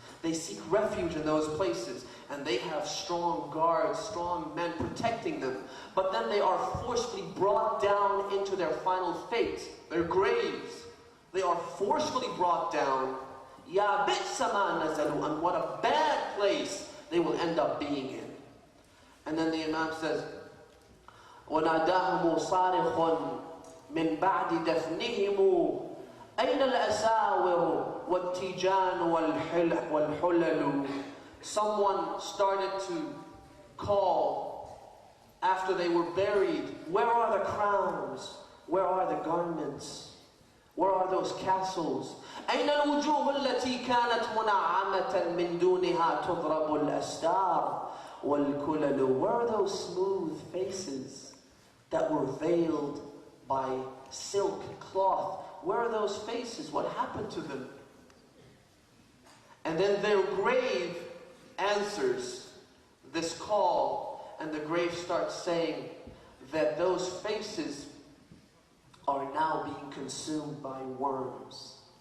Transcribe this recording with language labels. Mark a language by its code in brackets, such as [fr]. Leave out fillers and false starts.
[en] They seek refuge in those places, and they have strong guards, strong men protecting them. But then they are forcibly brought down into their final fate, their graves. They are forcefully brought down. [ar] Ya bi'sa ma nazalu, [en] and what a bad place they will end up being in. And then the Imam says, [ar] وَنَادَاهُمُ صَارِخٌ مِنْ بَعْدِ دَفْنِهِمُ أَيْنَ الْأَسَاوِرُ وَالتِّجَانُ وَالْحُلَلُ. [en] Someone started to call after they were buried, where are the crowns? Where are the garments? Where are those castles? [ar] أين الوجوه التي كانت منعمة من دونها تضرب الأستار والكلل. [en] Where are those smooth faces that were veiled by silk cloth? Where are those faces? What happened to them? And then their grave answers this call, and the grave starts saying that those faces are now being consumed by worms.